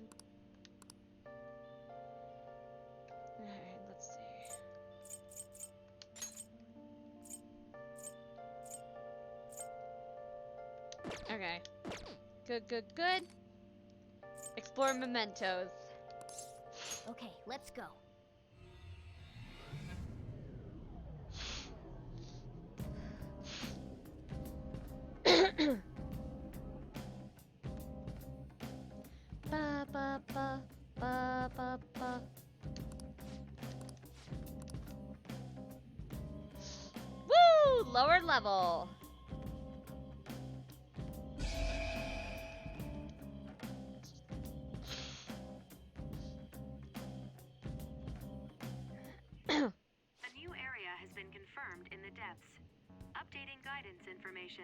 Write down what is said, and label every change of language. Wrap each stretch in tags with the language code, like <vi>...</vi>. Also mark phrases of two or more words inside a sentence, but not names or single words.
<en>Alright, let's see. Okay. Good. Explore mementos. Okay, let's go. Ba ba ba ba ba ba. Woo! Lower level. A new area has been confirmed in the depths. Updating guidance information.</en>